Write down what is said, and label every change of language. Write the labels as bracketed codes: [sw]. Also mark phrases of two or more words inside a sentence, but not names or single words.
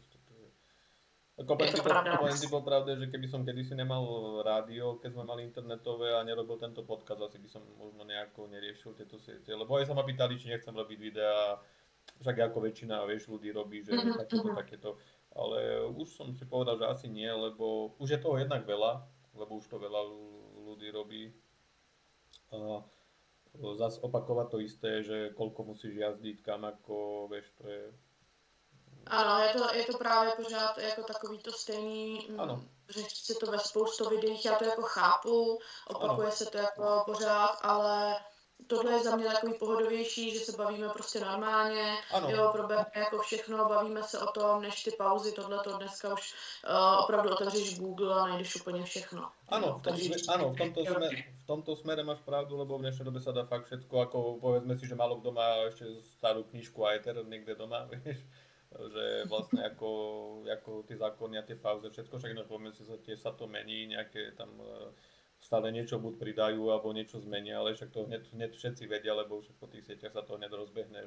[sk] Ako poviem ti popravde, že keby som kedysi nemal rádio, keď sme mali internetové a nerobil tento podcast, asi by som možno nejako neriešil tieto siete, lebo aj sa ma pýtali, či nechcem robiť videá, však ako väčšina, vieš, ľudí robí, že takéto, ale už som si povedal, že asi nie, lebo už je toho jednak veľa, lebo už to veľa ľudí robí. A zase opakovať to isté, že koľko musíš jazdiť, kam ako, vieš, to je... [cs] Ano, je to právě pořád jako takový to stejný, řeší se to ve spoustu videích, já to jako chápu, opakuje se to jako pořád, ale tohle je za mě takový pohodovější, že se bavíme prostě normálně, jo, probereme jako všechno, bavíme se o tom, než ty pauzy, tohleto dneska už opravdu otevřeš Google a najdeš úplně všechno. [sk] Áno, v tomto smere máš pravdu, lebo v dnešnej dobe sa dá fakt všetko, ako povedzme si, že málo kto má ešte starú knižku a éter niekde doma, vieš. Že vlastne ako tie zákony a tie pauze, všetko, však ináč poviem si, tiež sa to mení, nejaké tam stále niečo buď pridajú, alebo niečo zmenia, ale však to hneď všetci vedia, lebo však po tých sieťach sa to hneď rozbehne,